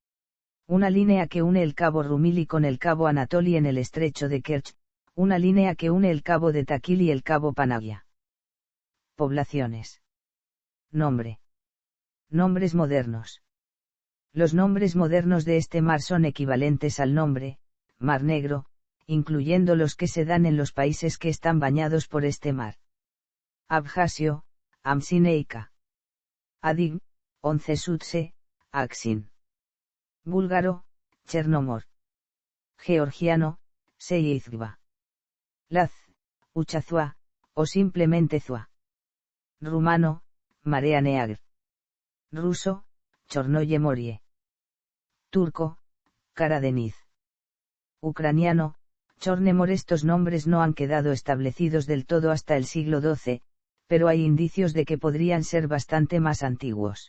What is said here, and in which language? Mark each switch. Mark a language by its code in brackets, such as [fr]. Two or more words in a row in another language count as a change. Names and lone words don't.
[es] Una línea que une el cabo Rumili con el cabo Anatoli en el estrecho de Kerch, una línea que une el cabo de Takil y el cabo Panagia. Poblaciones. Nombre. Nombres modernos. Los nombres modernos de este mar son equivalentes al nombre, Mar Negro, incluyendo los que se dan en los países que están bañados por este mar. Abjasio, Amsineika. Adig, Oncesutse, Aksin. Búlgaro, Chernomor. Georgiano, Seyizgva. Laz, Uchazua, o simplemente Zua. Rumano, Marea Neagr. Ruso, Chornoye Morie. Turco, Karadeniz. Ucraniano, Chornemor. Estos nombres no han quedado establecidos del todo hasta el siglo XII, pero hay indicios de que podrían ser bastante más antiguos.